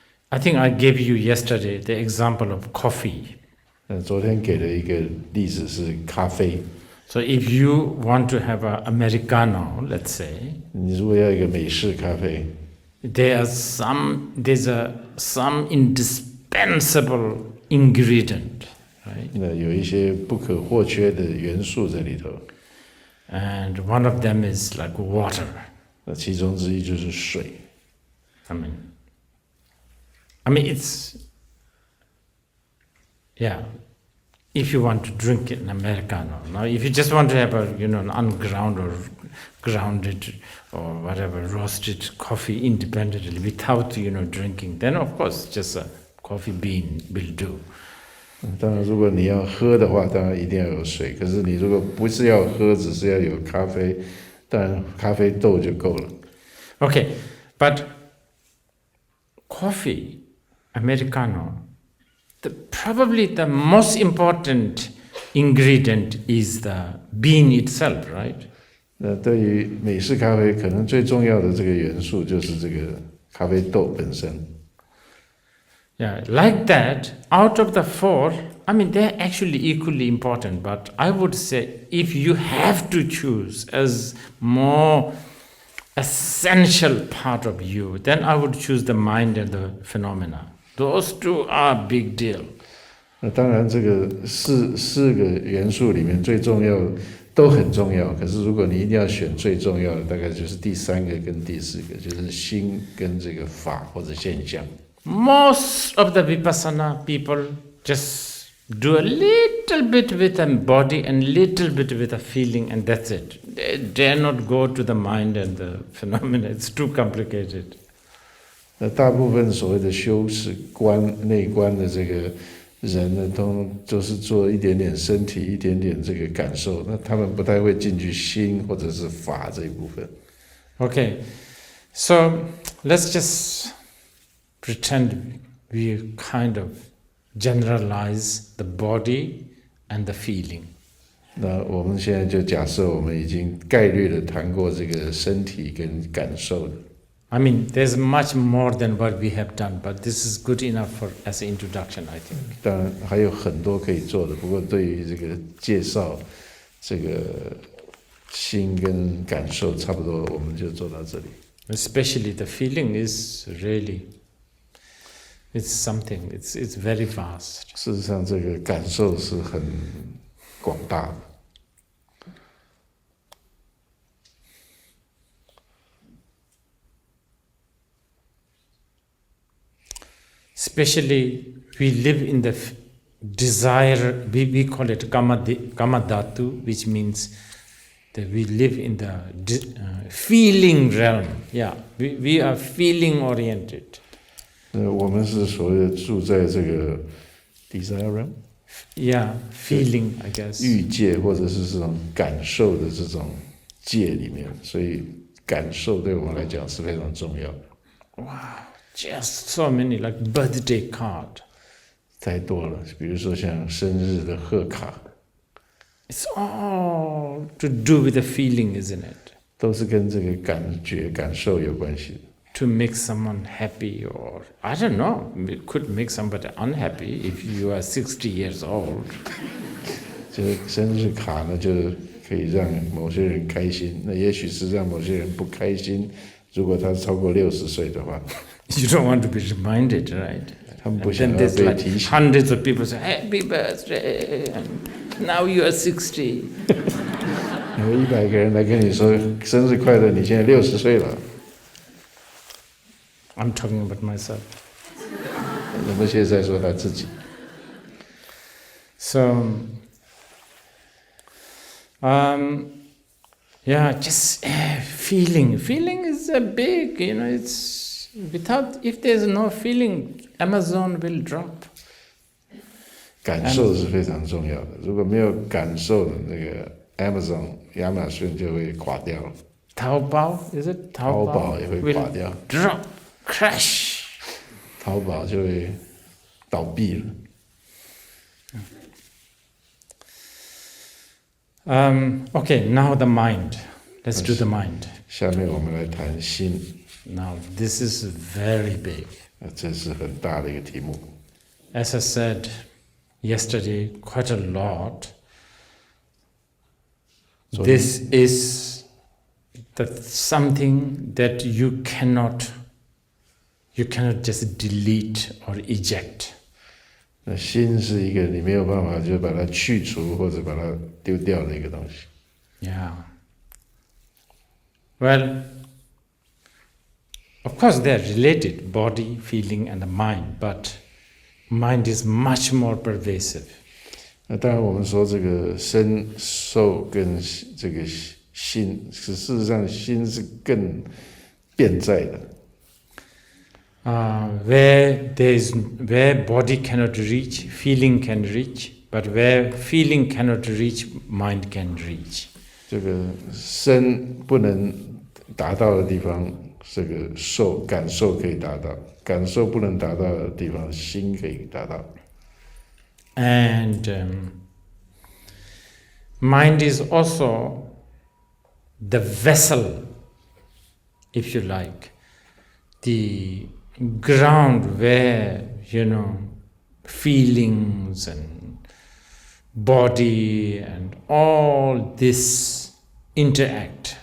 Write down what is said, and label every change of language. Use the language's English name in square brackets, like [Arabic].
[English] I think I gave you yesterday the example of coffee. [Chinese] 昨天给的一个例子是咖啡。 [English] So if you want to have an Americano, let's say, [Chinese] 你如果要一个美式咖啡， [English] there's some indispensable ingredient, right? [Chinese] 那有一些不可或缺的元素在里头。 [English] And one of them is like water. [Chinese] 那其中之一就是水。 [English] I mean, it's, yeah. If you want to drink an Americano, now if you just want to have an unground or grounded or whatever roasted coffee independently without drinking, then of course just a coffee bean will do. [Chinese] 当然，如果你要喝的话，当然一定要有水。可是你如果不是要喝，只是要有咖啡，当然咖啡豆就够了。 [English] Okay, but coffee, Americano. Probably the most important ingredient is the bean itself, right? [Chinese] 那对于美式咖啡，可能最重要的这个元素就是这个咖啡豆本身。 [English] Yeah, like that, out of the four, I mean, they're actually equally important, but I would say if you have to choose as more essential part of you, then I would choose the mind and the phenomena. Those two are big deal. [Chinese] 那当然，这个四个元素里面最重要都很重要。可是如果你一定要选最重要的，大概就是第3个跟第4个，就是心跟这个法或者现象。 [English] Most of the Vipassana people just do a little bit with the body and little bit with the feeling, and that's it. They dare not go to the mind and the phenomena. It's too complicated. [Chinese] 那大部分所谓的修持内观的这个人呢，都是做一点点身体，一点点这个感受，那他们不太会进去心或者是法这一部分。 [English] Okay, so let's just pretend we kind of generalize the body and the feeling. [Chinese] 那我们现在就假设我们已经概略的谈过这个身体跟感受了。 [English] I mean, there's much more than what we have done, but this is good enough as an introduction, I think. [Chinese] 当然还有很多可以做的，不过对于这个介绍这个心跟感受，差不多我们就做到这里。 [English] Especially the feeling is really, it's something, it's very vast. [Chinese] 事实上，这个感受是很广大的。 [English] Especially, we live in the desire, we call it kama dhatu, which means that we live in the feeling realm. Yeah, we are feeling oriented. [Chinese] 我们是所谓的住在这个 [English] desire realm， Yeah, feeling, I guess. [Chinese] 欲界或者是这种感受的这种界里面，所以感受对我们来讲是非常重要的。 [English] Wow. Just so many, like birthday card. [Chinese] 太多了，比如说像生日的贺卡， [English] It's all to do with the feeling, isn't it? [Chinese] 都是跟这个感觉、感受有关系的。 [English] To make someone happy, or I don't know, it could make somebody unhappy if you are 60 years old. [Chinese] 就是生日卡呢，就可以让某些人开心，那也许是让某些人不开心。如果他超过60岁的话。 [English] You don't want to be reminded, right? And then there's like hundreds of people say, "Happy birthday!" And now you are 60. [Chinese] 有100个人来跟你说生日快乐，你现在60岁了。 [English] I'm talking about myself. [Chinese] 我们现在说他自己。 [English] So, yeah, just feeling. Feeling is a big, it's. If there's no feeling, Amazon will drop. [Chinese] 感受是非常重要的，如果没有感受的那个 Amazon 亚马逊就会垮掉了。 [English] 淘宝 is it？ [Chinese] 淘宝也会垮掉 [English] ，drop crash。 [Chinese] 淘宝就会倒闭了。 [English] Okay, now the mind. Let's do the mind. [Chinese] 下面我们来谈心。 [English] Now this is very big. [Chinese] 这是很大的一个题目。 [English] As I said yesterday, quite a lot. This is something that you cannot just delete or eject. [Chinese] 那心是一个你没有办法就把它去除或者把它丢掉的一个东西。 [English] Yeah. Well, of course they are related, body, feeling, and the mind, but mind is much more pervasive. [Chinese] 那当然，我们说这个身受跟这个心，事实上心是更遍在的。 [English] Where body cannot reach, feeling can reach, but where feeling cannot reach, mind can reach. [Chinese] 这个身不能达到的地方，这个感受可以达到；感受不能达到的地方，心可以达到。 [English] And mind is also the vessel, if you like, the ground where, feelings and body and all this interact.